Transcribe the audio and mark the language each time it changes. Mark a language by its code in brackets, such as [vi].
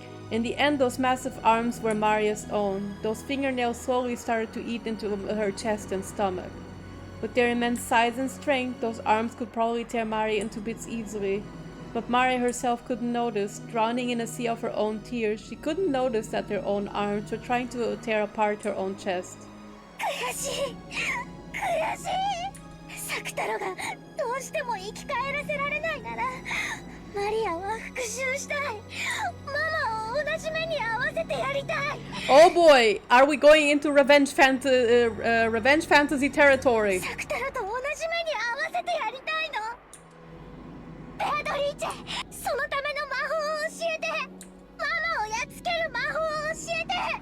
[en] In the end, those massive arms were Maria's own. Those fingernails slowly started to eat into her chest and stomach. With their immense size and strength, those arms could probably tear Maria into bits easily. But Maria herself couldn't notice. Drowning in a sea of her own tears, she couldn't notice that their own arms were trying to tear apart her own chest. [ja] 悔しい、悔しい。作太郎がどうしても生き返らせられないなら、マリアは復讐したい。ママを同じ目に遭わせてやりたい。 [en] Oh boy, are we going into revenge fantasy territory? [ja] 作太郎と同じ目に遭わせてやりたいの。ベアトリーチェ、そのための魔法を教えて。ママをやっつける魔法を教えて。